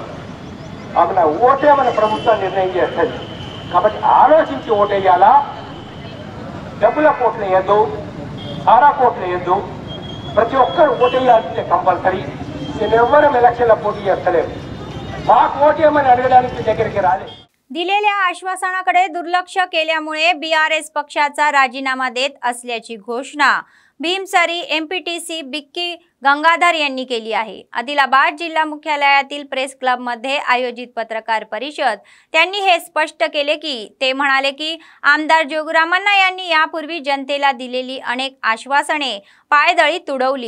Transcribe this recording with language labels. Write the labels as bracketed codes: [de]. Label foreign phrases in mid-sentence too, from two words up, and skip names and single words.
[te] మన ఓటే మన ప్రభుత్వం నిర్ణయం చేస్తుంది। కాబట్టి ఆలోచించి ఓటేయాలా, డబ్బుల కోట్లు వేయద్దు, సారా కోట్లు వేయద్దు, ప్రతి ఒక్కరు ఓటేయాల్సిందే కంపల్సరీ। నేను ఎవరం ఎలక్షన్ల పోటీ చేస్తలేము, మాకు ఓటేయమని అడగడానికి దగ్గరికి రాలేదు। [mr] दिलेल्या आश्वासनाकडे दुर्लक्ष केल्यामुळे BRS पक्षाचा राजीनामा देत असल्याची घोषणा भीमसरी MPTC बिक्की गंगाधर यांनी केली आहे। आदिलाबाद जिल्हा मुख्यालयातील प्रेस क्लब मध्ये आयोजित पत्रकार परिषद त्यांनी हे स्पष्ट केले की ते म्हणाले की आमदार जोगरामन्ना यांनी यापूर्वी जनतेला दिलेली अनेक आश्वासने पायदळी तुडवली।